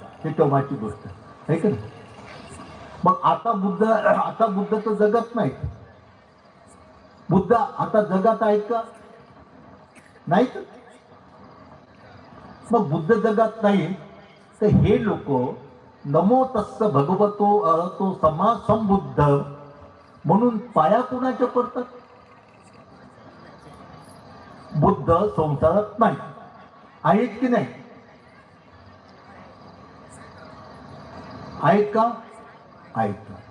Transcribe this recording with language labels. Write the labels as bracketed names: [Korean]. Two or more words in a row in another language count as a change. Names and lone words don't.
[Marathi] हे तेव्हाची गोष्ट आहे का नाही? मग आता बुद्ध तर जगत नाही. बुद्ध आता जगात आहेत का? नाहीत. मग बुद्ध जगात नाही तर हे लोक [Pali] नमो तस्स भगवतो अरहतो सम्मा संबुद्ध [Marathi] म्हणून पाया कोणाच्या पडतात? बुद्ध संसारात नाही आहेत की नाही? आहेत का? आहेत.